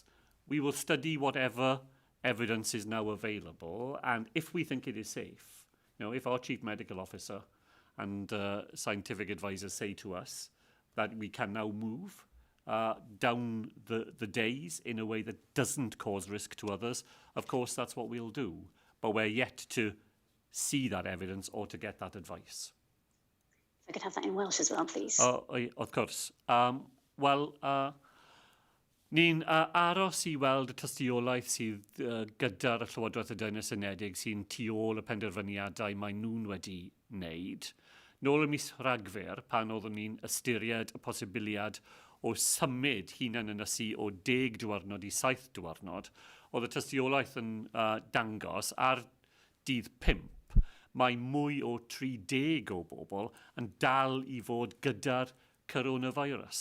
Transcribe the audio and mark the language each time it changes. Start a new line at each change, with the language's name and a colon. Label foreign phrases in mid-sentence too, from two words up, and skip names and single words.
English: We will study whatever evidence is now available, and if we think it is safe, if our Chief Medical Officer and scientific advisors say to us that we can now move down the days in a way that doesn't cause risk to others, of course that's what we'll do. But we're yet to see that evidence or to get that advice. If I could have that in Welsh as well, please. Of course.
Welsh: Ni'n aros I weld y tystiolaeth sydd gyda'r Llywodraeth y Deyrnas Unedig sy'n tu ôl y penderfyniadau mae nhw'n wedi wneud. Nôl y mis Rhagfyr, pan oeddwn ni'n ystyried y posibiliad o symud hunan ynysu o 10 diwrnod I 7 diwrnod, oedd y tystiolaeth yn dangos ar dydd 5, mae mwy o 30 o bobl yn dal I fod gyda'r coronavirus.